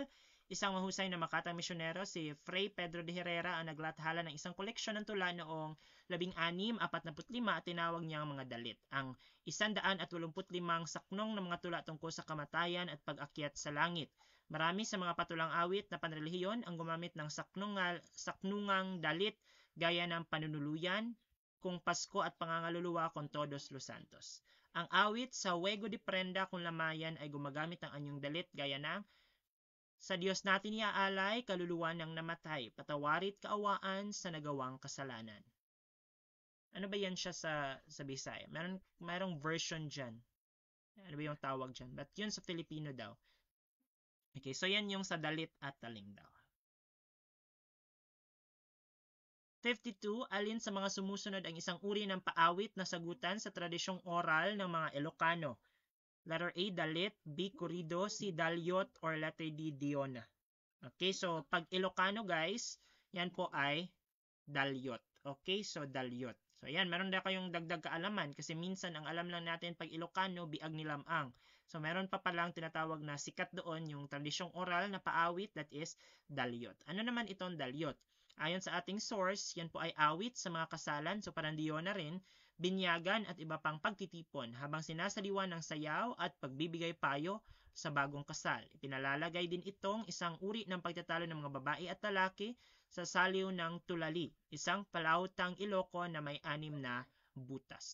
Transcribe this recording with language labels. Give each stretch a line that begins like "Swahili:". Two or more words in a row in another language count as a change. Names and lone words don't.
Filipino: Isang mahusay na makatang misyonero, si Fray Pedro de Herrera, ang naglathala ng isang koleksyon ng tula noong 1645 at tinawag niyang mga dalit. Ang 185 saknong ng mga tula tungkol sa kamatayan at pag-akyat sa langit. Marami sa mga patulang awit na panrelihiyon ang gumamit ng saknungang dalit gaya ng panunuluyan, kung Pasko at pangangaluluwa
Spanish: con todos los santos.
Filipino: Ang awit sa Huego de Prenda kung Lamayan ay gumagamit ng anyong dalit gaya ng sa Diyos natin iaalay kaluluwa ng namatay, patawarit kaawaan sa nagawang kasalanan. Ano ba yan siya sa Bisaya? Mayroong version dyan. Ano ba yung tawag dyan? But yun sa Filipino daw. Okay, so yan yung sa dalit at taling daw. 52, alin sa mga sumusunod ang isang uri ng paawit na sagutan sa tradisyong oral ng mga Ilocano? Letter A, dalit. B, corrido. C, dalyot. Or letter D, diona. Okay, so pag Ilocano guys, yan po ay dalyot. Okay, so dalyot. So yan, meron na kayong dagdag kaalaman kasi minsan ang alam lang natin pag Ilocano, biag ni lamang. So meron pa palang tinatawag na sikat doon yung tradisyong oral na paawit,
English: that is dalyot.
Filipino: Ano naman itong dalyot? Ayon sa ating source, yan po ay awit sa mga kasalan, so parang diona rin, binyagan at iba pang pagtitipon habang sinasaliwan ng sayaw at pagbibigay payo sa bagong kasal. Ipinalalagay din itong isang uri ng pagtatalo ng mga babae at lalaki sa saliw ng tulali, isang palautang Iloco na may 6 na butas.